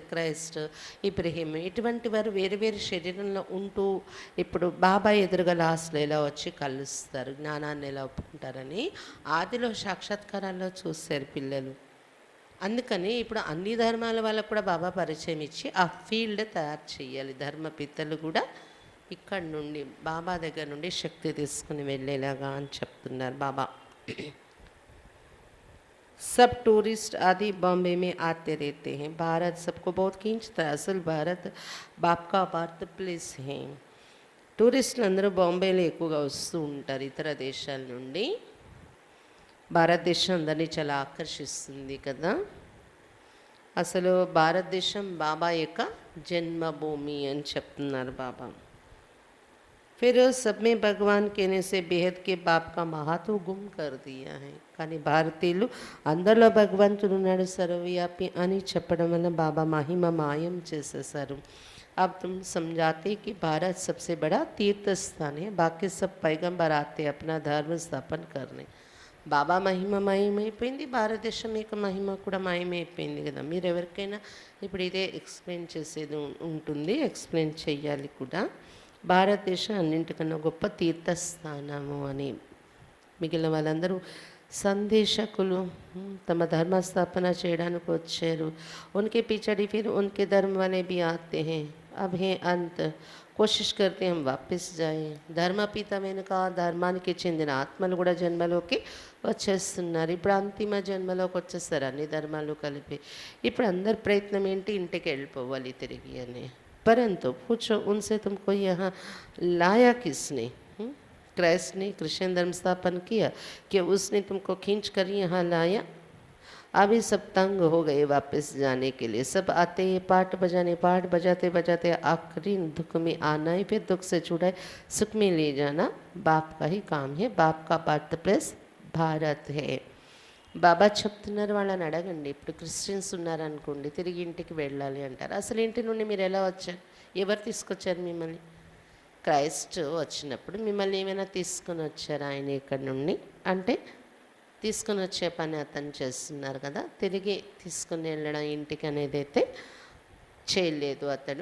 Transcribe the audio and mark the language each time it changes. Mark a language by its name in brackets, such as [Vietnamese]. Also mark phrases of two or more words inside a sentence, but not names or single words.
[Telugu] క్రైస్ట్, ఇబ్రహీం ఇటువంటి వారు వేరు వేరు శరీరంలో ఉంటూ ఇప్పుడు బాబా ఎదురుగా లాస్ట్లో ఎలా వచ్చి కలుస్తారు, జ్ఞానాన్ని ఎలా ఒప్పుకుంటారని ఆదిలో సాక్షాత్కారాల్లో చూస్తారు పిల్లలు. అందుకని ఇప్పుడు అన్ని ధర్మాల వాళ్ళకు కూడా బాబా పరిచయం ఇచ్చి ఆ ఫీల్డ్ తయారు చేయాలి. ధర్మపితలు కూడా ఇక్కడ నుండి బాబా దగ్గర నుండి శక్తి తీసుకుని వెళ్ళేలాగా అని చెప్తున్నారు బాబా. [Hindi] सब टूरिस्ट आदि बॉम्बे में आते रहते हैं, भारत सबको बहुत खींचता है, असल भारत बाप का [English] birth place [Hindi] है. [Telugu] టూరిస్టులు అందరూ బాంబేలో ఎక్కువగా వస్తూ ఉంటారు ఇతర దేశాల నుండి. భారతదేశం అందరినీ చాలా ఆకర్షిస్తుంది కదా. అసలు భారతదేశం బాబా యొక్క జన్మభూమి అని చెప్తున్నారు బాబా. [Hindi] फिर सब में भगवान कहने से बेहद के बाप का महत्व गुम कर दिया है. [Telugu] కానీ భారతీయులు అందరిలో భగవంతుడు ఉన్నాడు సర్వవ్యాపి అని చెప్పడం వల్ల బాబా మహిమ మాయం చేసేసారు. [Hindi] अब तुम समझाते कि भारत सबसे बड़ा तीर्थ स्थान है, बाकी सब पैगंबर आते अपना धर्म स्थापन करने. [Telugu] బాబా మహిమ మాయమైపోయింది, భారతదేశం యొక్క మహిమ కూడా మాయమైపోయింది కదా. మీరు ఎవరికైనా ఇప్పుడు ఇదే ఎక్స్ప్లెయిన్ చేసేది ఉంటుంది, ఎక్స్ప్లెయిన్ చేయాలి కూడా. భారతదేశం అన్నింటికన్నా గొప్ప తీర్థస్థానము అని. మిగిలిన వాళ్ళందరూ సందేశకులు, తమ ధర్మస్థాపన చేయడానికి వచ్చారు. [Hindi] उनके पिछड़ी फिर उनके धर्म वाले भी आते हैं. अब है अंत, कोशिश करते हम वापस जाए. [Telugu] ధర్మపిత వెనుక ధర్మానికి చెందిన ఆత్మలు కూడా జన్మలోకి వచ్చేస్తున్నారు. ఇప్పుడు అంతిమ జన్మలోకి వచ్చేస్తారు అన్ని ధర్మాలు కలిపి. ఇప్పుడు అందరి ప్రయత్నం ఏంటి, ఇంటికి వెళ్ళిపోవాలి తిరిగి అని. [Hindi] परंतु पूछो उनसे, तुमको यहाँ लाया किसने? क्राइस्ट ने कृष्ण धर्म स्थापन किया कि उसने तुमको खींच कर यहाँ लाया? अभी सब तंग हो गए वापस जाने के लिए। सब आते हैं पाठ बजाने, पाठ बजाते बजाते आखिरी दुख में आना ही, फिर दुख से छुड़ाए सुख में ले जाना बाप का ही काम है। बाप का [English] birth place [Hindi] भारत है. [Telugu] బాబా చెప్తున్నారు, వాళ్ళని అడగండి. ఇప్పుడు క్రిస్టియన్స్ ఉన్నారనుకోండి, తిరిగి ఇంటికి వెళ్ళాలి అంటారు. అసలు ఇంటి నుండి మీరు ఎలా వచ్చారు? ఎవరు తీసుకొచ్చారు మిమ్మల్ని? క్రైస్ట్ వచ్చినప్పుడు మిమ్మల్ని ఏమైనా తీసుకొని వచ్చారు ఆయన ఇక్కడ నుండి అంటే? తీసుకొని వచ్చే పని అతను చేస్తున్నారు కదా, తిరిగి తీసుకుని వెళ్ళడం ఇంటికి అనేది అయితే చేయలేదు అతను.